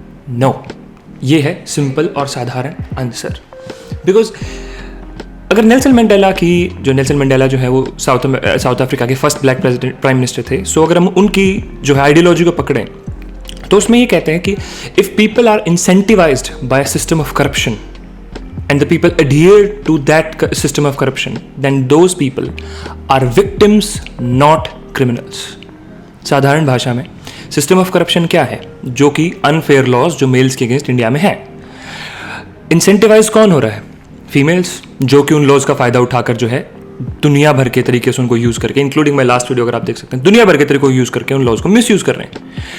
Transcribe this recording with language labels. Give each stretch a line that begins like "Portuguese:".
Hindi: No, ये है simple और साधारण आंसर। बिकॉज अगर नेल्सन मंडेला जो है वो साउथ अफ्रीका के फर्स्ट ब्लैक प्राइम मिनिस्टर थे, सो अगर हम उनकी जो है आइडियोलॉजी को पकड़ें तो उसमें ये कहते हैं कि
English: If people are incentivized by system of corruption and the people adhere to that system of corruption, then those people are victims, not criminals.
Hindi: साधारण भाषा में सिस्टम ऑफ करप्शन क्या है? जो कि अनफेयर लॉज जो मेल्स के अगेंस्ट इंडिया में है। इंसेंटिवाइज कौन हो रहा है? फीमेल्स, जो कि उन लॉज का फायदा उठाकर जो है दुनिया भर के तरीके से उनको यूज करके, इंक्लूडिंग माई लास्ट वीडियो अगर आप देख सकते हैं, दुनिया भर के तरीकों को यूज करके उन लॉज को मिस यूज कर रहे हैं।